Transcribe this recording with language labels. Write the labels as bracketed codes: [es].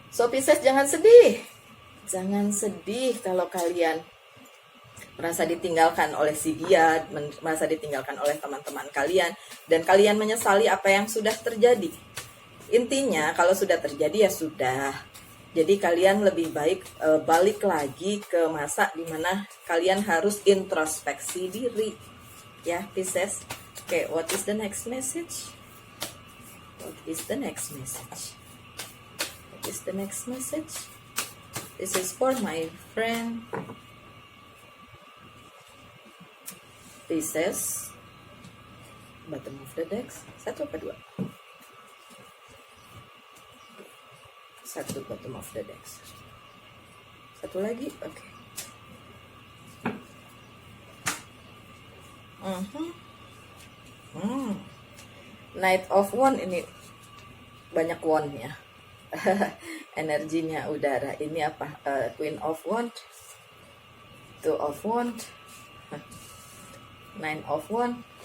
[id] So Pisces, jangan sedih. Jangan sedih kalau kalian merasa ditinggalkan oleh si dia, merasa ditinggalkan oleh teman-teman kalian, dan kalian menyesali apa yang sudah terjadi. Intinya kalau sudah terjadi ya sudah. Jadi kalian lebih baik balik lagi ke masa dimana kalian harus introspeksi diri. Ya Pisces. [en] Oke, what is the next message? What is the next message? What is the next message? This is for my friend Pisces, bottom of the deck. [id] Satu apa dua? Satu [en] bottom of the deck. [id] Satu lagi, oke. Knight of Wands ini banyak wand-nya. Energinya udara. Ini apa? Queen of Wands, Two of Wands, Nine of Wands.